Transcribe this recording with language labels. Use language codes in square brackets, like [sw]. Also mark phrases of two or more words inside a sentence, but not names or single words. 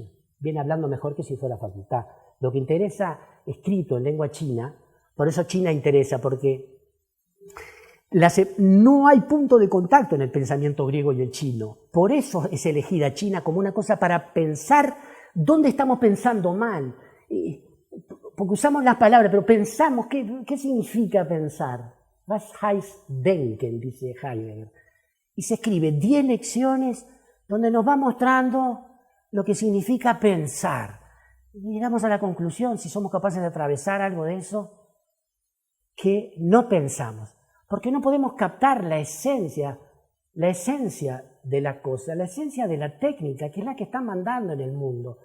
[es] Viene hablando mejor que si fuera facultad. Lo que interesa escrito en lengua china, por eso China interesa, porque no hay punto de contacto en el pensamiento griego y el chino. Por eso es elegida China como una cosa para pensar dónde estamos pensando mal. Porque usamos las palabras, pero pensamos, ¿qué significa pensar? [de] Was heißt denken, [es] dice Heidegger. Y se escribe 10 lecciones donde nos va mostrando lo que significa pensar. Y llegamos a la conclusión, si somos capaces de atravesar algo de eso, que no pensamos. Porque no podemos captar la esencia de la cosa, la esencia de la técnica, que es la que están mandando en el mundo.